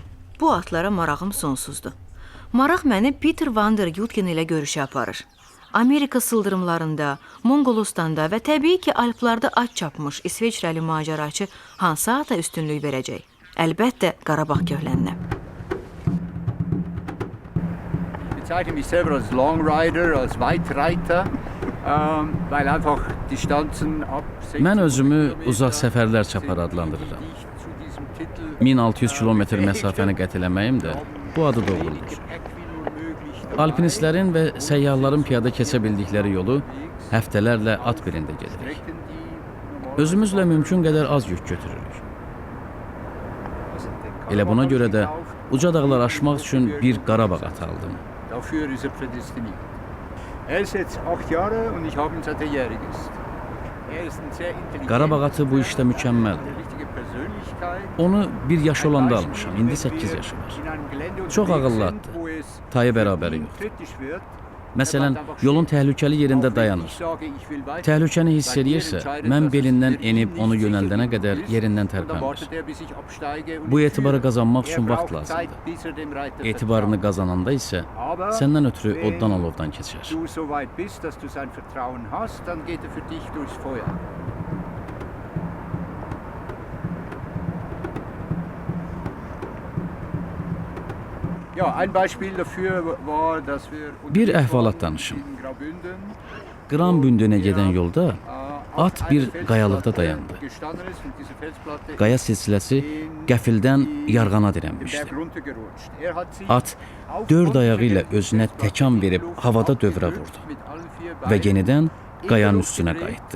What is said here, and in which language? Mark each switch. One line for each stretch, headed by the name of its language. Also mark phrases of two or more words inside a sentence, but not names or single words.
Azerbaijani: Bu atlara marağım sonsuzdur. Maraq məni Peter van der Jutgen ilə görüşə aparır. Amerika sıldırımlarında, Monqolistanda və təbii ki, Alplarda at çapmış İsveçrəli macəraçı hansı ata üstünlük verəcək? Əlbəttə, Qarabağ köhlənə.
German: Ich bezeichne mich selber als
English: Long Rider,
German: als Weitreiter, weil einfach Distanzen ab 60
Azerbaijani: Mən özümü uzaq səfərlər çapar adlandırıram. 1600 kilometr məsafəni qət eləməyim də bu adı doğruldur. Alpinistlərin və səyyahların piyada keçə bildikləri yolu həftələrlə at belində gedirik. Özümüzlə mümkün qədər az yük götürürük. Elə buna görə də uca dağlar aşmaq üçün bir Qarabağ atı aldım.
German: Dafür ist er prädestiniert. Er ist jetzt 8 Jahre und ich habe ihn seit er jährig ist. Er ist ein sehr intelligenter,
Azerbaijani: Qarabağ atı bu işdə mükəmməldir.
German: richtige Persönlichkeit.
Azerbaijani: Onu 1 yaş olanda almışam, indi 8 yaşı var. Çox ağıllı atdır. Tayı bərabəri yoxdur. Məsələn, yolun təhlükəli yerində dayanır. Təhlükəni hiss edirsə, mən belindən enib onu yönəldənə qədər yerindən tərpənmir. Bu etibarı qazanmaq üçün vaxt lazımdır. Etibarını qazananda isə səndən ötürü oddan alovdan keçər.
German: Du so weit bist, dass du sein Vertrauen hast, dann geht er für dich durchs Feuer. Ja, ein Beispiel dafür war, dass wir
Azerbaijani: Bir əhvalat danışım. Qran bündünə gedən yolda at bir qayalıqda dayandı. Qaya silsiləsi qəfildən yarğana dirənmişdi. At 4 ayağı ilə özünə təkan verib havada dövrə vurdu və yenidən qayanın üstünə qayıtdı.